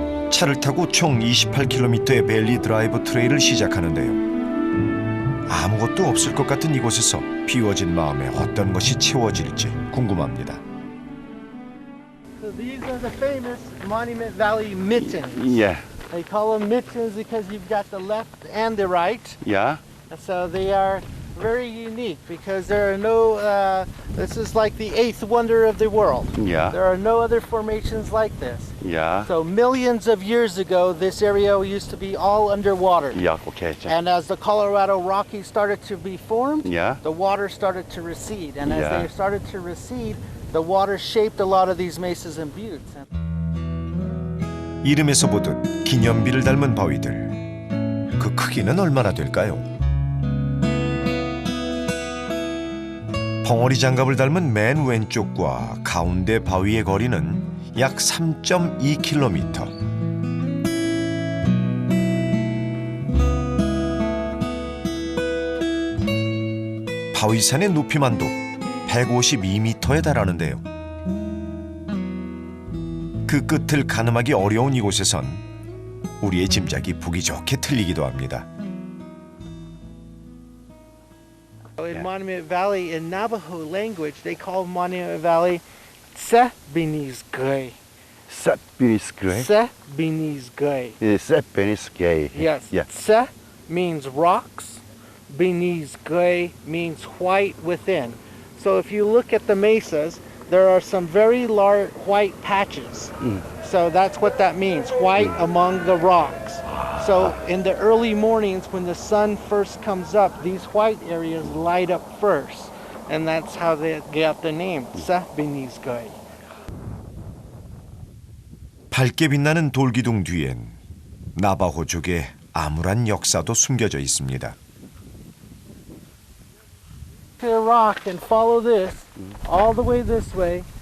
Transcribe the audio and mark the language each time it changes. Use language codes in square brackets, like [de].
[ko] 차를 타고 총 28km의 밸리 드라이브 트레일을 시작하는데요. 아무것도 없을 것 같은 이곳에서 비워진 마음에 어떤 것이 채워질지 궁금합니다. [en] So these are the famous Monument Valley mittens. Yeah. They call them mittens because you've got the left and the right. Yeah. And so they are very unique because there are no, this is like the eighth wonder of the world. Yeah. There are no other formations like this. Yeah. So millions of years ago, this area used to be all underwater. Yeah. Okay. And as the Colorado Rockies started to be formed, Yeah. the water started to recede. And as Yeah. they started to recede, the water shaped a lot of these mesas and buttes. [ko] 이름에서 보듯 기념비를 닮은 바위들. 그 크기는 얼마나 될까요? 벙어리 장갑을 닮은 맨 왼쪽과 가운데 바위의 거리는 약 3.2km. 바위산의 높이만도 152m에 달하는데요. 그 끝을 가늠하기 어려운 이곳에선 우리의 짐작이 보기 좋게 틀리기도 합니다. [en] In Monument Valley, in Navajo language, they call Monument Valley Sebinizgay. Seppinis gray. Sebinizgay. Seppinis gray. Yes. Yeah. Se means rocks. Binizgay means white within. So if you look at the mesas, there are some very large white patches. So that's what that means, white among the rocks. So in the early mornings when the sun first comes up, these white areas light up first. And that's how they got the name, Sebinizgay. [ko] 밝게 빛나는 돌기둥 뒤엔 나바호족의 암울한 역사도 숨겨져 있습니다. [en] To the rock and follow this all the way this way.